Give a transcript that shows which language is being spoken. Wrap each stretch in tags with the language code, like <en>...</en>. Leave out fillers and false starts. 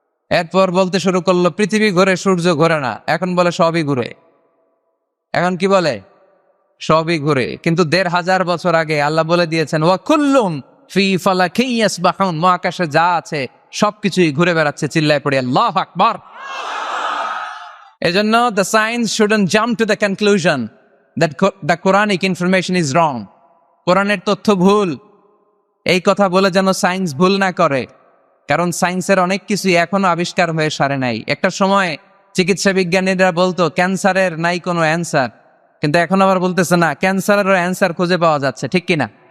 <bn>এরপর বলতে শুরু করলো পৃথিবী ঘোরে, সূর্য ঘোরে না। এখন বলে সবই ঘুরে। এখন কি বলে? সবই ঘুরে। কিন্তু ১৫০০ বছর আগে আল্লাহ বলে দিয়েছেন,</bn> <ar>ওয়া কুল্লুম ফি ফালাকিন ইয়াসবাহুন,</ar> <bn>মহাকাশে যা আছে সবকিছুই ঘুরে বেড়াচ্ছে। চিল্লায় পড়ে আল্লাহু আকবার। এজন্য</bn> <en>the science shouldn't jump to the conclusion that the Quranic information is wrong.</en> <bn>কোরআনের তথ্য ভুল, এই কথা বলে যেন সায়েন্স ভুল না করে। কারণ সায়েন্সের অনেক কিছুই এখনো আবিষ্কার হয়ে সারে নাই। একটা সময় চিকিৎসা বিজ্ঞানীরা বলতো ক্যান্সারের নাই কোনো অ্যান্সার, কিন্তু এখন আবার বলতেছে না, ক্যান্সারেরও অ্যান্সার খুঁজে পাওয়া যাচ্ছে, ঠিক কিনা?</bn>